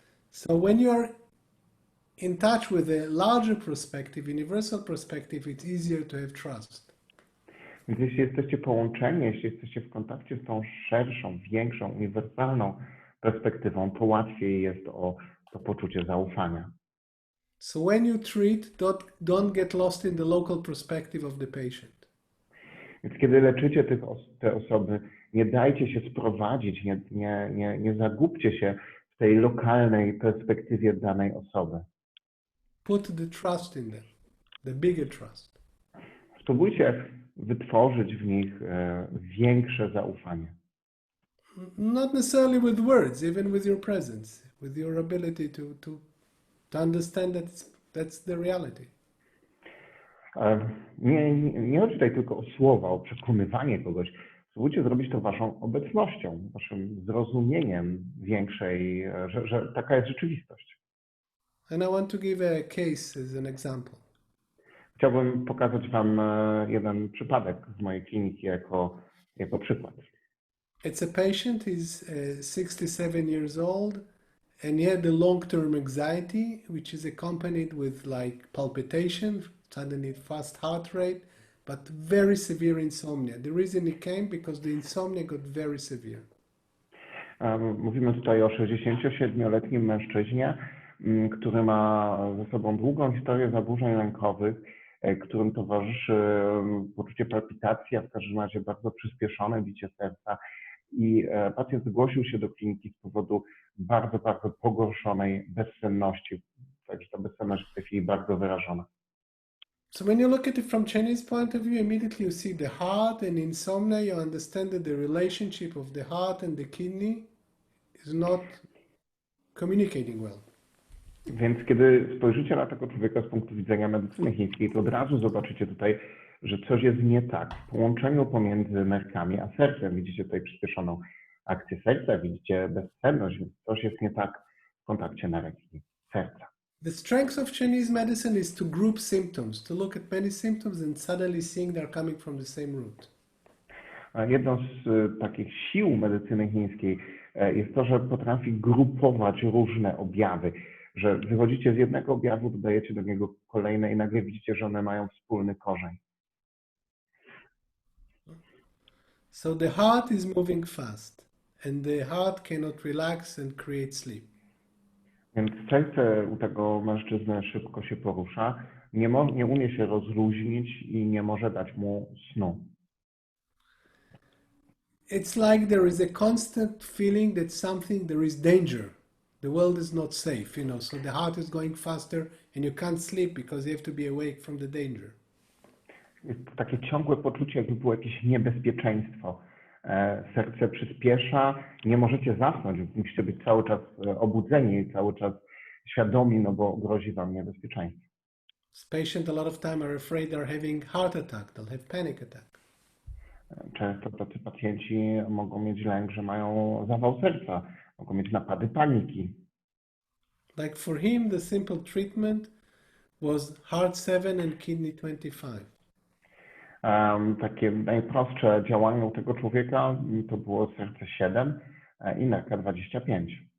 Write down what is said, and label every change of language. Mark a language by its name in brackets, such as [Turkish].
[English] So when you're in touch with a larger perspective, universal perspective, it's easier to have trust. [Polish] Więc jeśli jesteście połączeni, jeśli jesteście w kontakcie z tą szerszą, większą, uniwersalną perspektywą, to łatwiej jest o to poczucie zaufania. [English] So when you treat, don't get lost in the local perspective of the patient. [Polish] Więc kiedy leczycie te osoby, nie dajcie się sprowadzić, nie zagubcie się w tej lokalnej perspektywie danej osoby. [English] Put the trust in them, the bigger trust. [Polish] Spróbujcie wytworzyć w nich większe zaufanie. [English] Not necessarily with words, even with your presence, with your ability to understand that that's the reality. [Polish] Nie chodzi tutaj tylko o słowa, o przekonywanie kogoś. Spróbujcie zrobić to waszą obecnością, waszym zrozumieniem większej, że taka jest rzeczywistość. [English] And I want to give a case as an example. [Polish] Chciałbym pokazać Wam jeden przypadek z mojej kliniki jako przykład. [English] It's a patient, he's 67 years old, and he had a long-term anxiety, which is accompanied with like palpitation, suddenly fast heart rate, but very severe insomnia. The reason he came because the insomnia got very severe. [Polish] Mówimy tutaj o 67-letnim mężczyźnie, który ma ze sobą długą historię zaburzeń lękowych, którym towarzyszy poczucie palpitacji, a w każdym razie bardzo przyspieszone bicie serca. I pacjent zgłosił się do kliniki z powodu bardzo, bardzo pogorszonej bezsenności. Także ta bezsenność jest w tej chwili bardzo wyrażona. [English] So when you look at it from Chinese point of view, immediately you see the heart and insomnia, you understand that the relationship of the heart and the kidney is not communicating well. [Polish] Więc kiedy spojrzycie na tego człowieka z punktu widzenia medycyny chińskiej, to od razu zobaczycie tutaj, że coś jest nie tak w połączeniu pomiędzy nerkami a sercem. Widzicie tutaj przyspieszoną akcję serca, widzicie bezsenność, więc coś jest nie tak w kontakcie nerek i serca. [English] The strength of Chinese medicine is to group symptoms, to look at many symptoms and suddenly seeing they're coming from the same root. [Polish] Jedną z takich sił medycyny chińskiej jest to, że potrafi grupować różne objawy, że wychodzicie z jednego objawu, dodajecie do niego kolejne i nagle widzicie, że one mają wspólny korzeń. [English] So the heart is moving fast and the heart cannot relax and create sleep. [Polish] Więc serce u tego mężczyzny szybko się porusza, nie umie się rozluźnić i nie może dać mu snu. [English] It's like there is a constant feeling that there is danger. The world is not safe, so the heart is going faster and you can't sleep because you have to be awake from the danger. [Polish] Jest takie ciągłe poczucie, jakby było jakieś niebezpieczeństwo. Serce przyspiesza, nie możecie zasnąć, musicie być cały czas obudzeni, cały czas świadomi, no bo grozi wam niebezpieczeństwo. [English] This patient a lot of time are afraid they're having heart attack, they'll have panic attack. [Polish] Często tacy pacjenci mogą mieć lęk, że mają zawał serca, mogą mieć napady paniki. [English] Like for him, the simple treatment was heart 7 and kidney 25. [Polish] Takie najprostsze działanie u tego człowieka to było serce 7 i nerka 25.